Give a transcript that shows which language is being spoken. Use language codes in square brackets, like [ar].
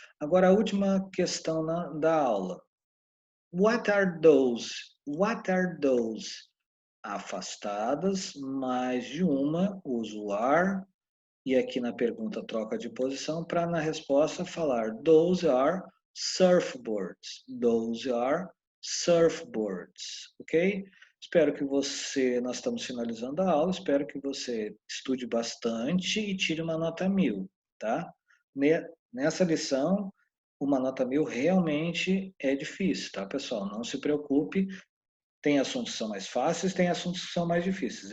[pt] Agora, a última questão da aula. [en] What are those? What are those? [pt] Afastadas, mais de uma, uso are. E aqui na pergunta troca de posição para na resposta falar [en] those are surfboards. Those are surfboards, ok? [pt] Espero que você, nós estamos finalizando a aula, espero que você estude bastante e tire uma nota 1000, tá? Nessa lição, uma nota 1000 realmente é difícil, tá, pessoal? Não se preocupe, tem assuntos que são mais fáceis, tem assuntos que são mais difíceis.